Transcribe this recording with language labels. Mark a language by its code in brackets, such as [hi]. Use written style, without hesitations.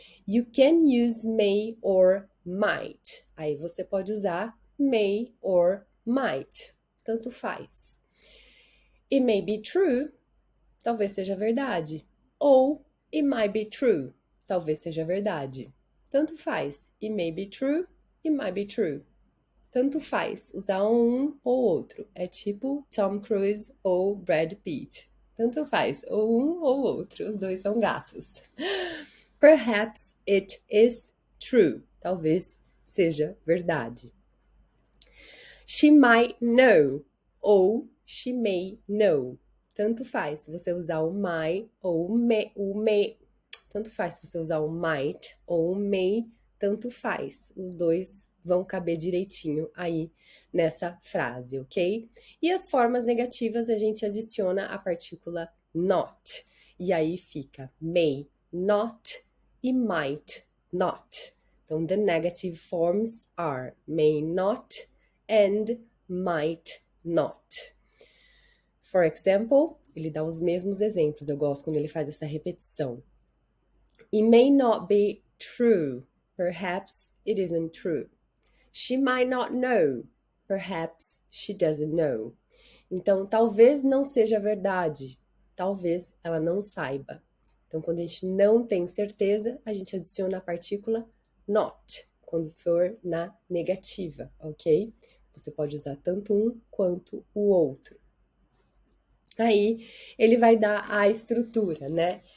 [en] You can use may or might. [pt] Aí você pode usar may or might, tanto faz. [en] It may be true, [pt] talvez seja verdade. Ou [en] it might be true, [pt] talvez seja verdade. Tanto faz. [en] It may be true, it might be true. [pt] Tanto faz usar um ou outro. É tipo Tom Cruise ou Brad Pitt. Tanto faz, ou um ou outro. Os dois são gatos. [en] Perhaps it is true. [pt] Talvez seja verdade. [en] She might know ou she may know. [pt] Tanto faz se você usar o might ou o may. Tanto faz se você usar o might ou o may, tanto faz. Os dois vão caber direitinho aí nessa frase, ok? E as formas negativas a gente adiciona a partícula not. E aí fica may not e might not. [en] Então, the negative forms are may not and might not. For example, [pt] ele dá os mesmos exemplos. Eu gosto quando ele faz essa repetição. [en] It may not be true. Perhaps it isn't true. She might not know. Perhaps she doesn't know. [pt] Então, talvez não seja verdade. Talvez ela não saiba. Então, quando a gente não tem certeza, a gente adiciona a partícula not, quando for na negativa, ok? Você pode usar tanto um quanto o outro. Aí, ele vai dar a estrutura, né?